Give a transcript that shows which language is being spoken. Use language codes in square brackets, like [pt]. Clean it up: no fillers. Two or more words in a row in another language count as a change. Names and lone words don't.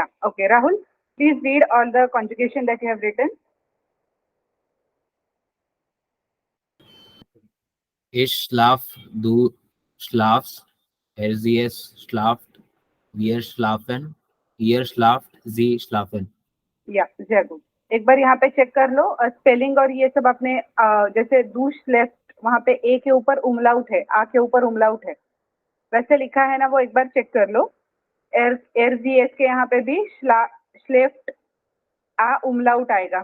[en] Okay, Rahul, please read all the conjugation that you have written. [de] Ich schlaf, du schlafst, sie schlaft, wir schlafen, ihr schlaft, sie schlafen. [hi] या जरूर. एक बार यहाँ पे चेक कर लो स्पेलिंग और ये सब आपने जैसे [de] du schläfst [hi] वहाँ पे ए के ऊपर उमलाउट है, आ के ऊपर उमलाउट है, वैसे लिखा है ना, वो एक बार चेक कर लो. [de] er er sie es [hi] के यहाँ पे भी श्लेफ्ट आ उमलाउट आएगा.